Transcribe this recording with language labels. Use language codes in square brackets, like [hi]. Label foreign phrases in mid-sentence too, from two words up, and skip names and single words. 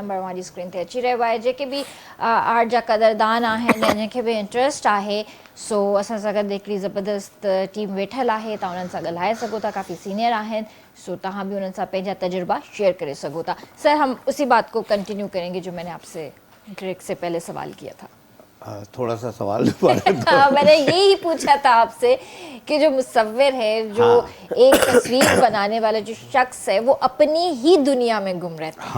[sd] नंबर हमारी स्क्रीन ते अची रहियो आहे। जेके भी आर्ट जा कदरदान आहिनि, जंहिंखे भी इंट्रस्ट आहे, सो असां सां गॾु हिकिड़ी ज़बरदस्त टीम वेठल आहे, तव्हां उन्हनि सां ॻाल्हाए सघो था। काफ़ी सीनियर आहिनि, सो तव्हां भी उन्हनि सां पंहिंजा तजुर्बा शेयर करे सघो था। [ur] سر ہم اسی بات کو کنٹینیو کریں گے جو میں نے آپ سے بریک سے پہلے سوال کیا تھا. تھوڑا سا سوال دوبارہ میں نے یہی پوچھا تھا آپ سے کہ جو مصور ہے، جو ایک تصویر بنانے والا جو شخص ہے، وہ اپنی ہی دنیا میں گم رہتا ہے.